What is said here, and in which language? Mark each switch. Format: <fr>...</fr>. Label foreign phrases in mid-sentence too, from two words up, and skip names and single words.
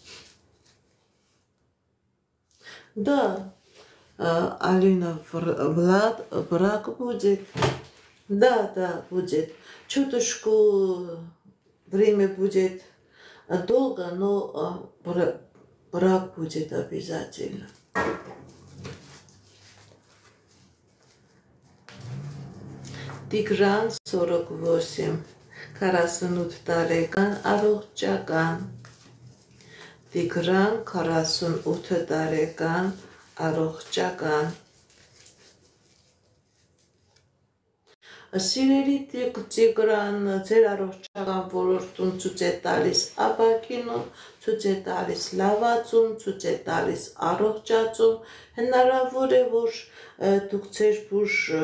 <ru>Да, Алина Влад, брак будет. Да, будет. Чуточку время будет долго, но брак будет обязательно.</ru> <hy>Տիգրան 48, 48 տարեկան առողջական։ Տիգրան 48 տարեկան առողջական։ Սիրելի Տիգրան, ձեր առողջական ոլորտում ցույց է տալիս ապակինում, ցույց է տալիս լավացում, ցույց է տալիս առողջացում, հնարավոր է, որ դուք ձեր բուժ</hy>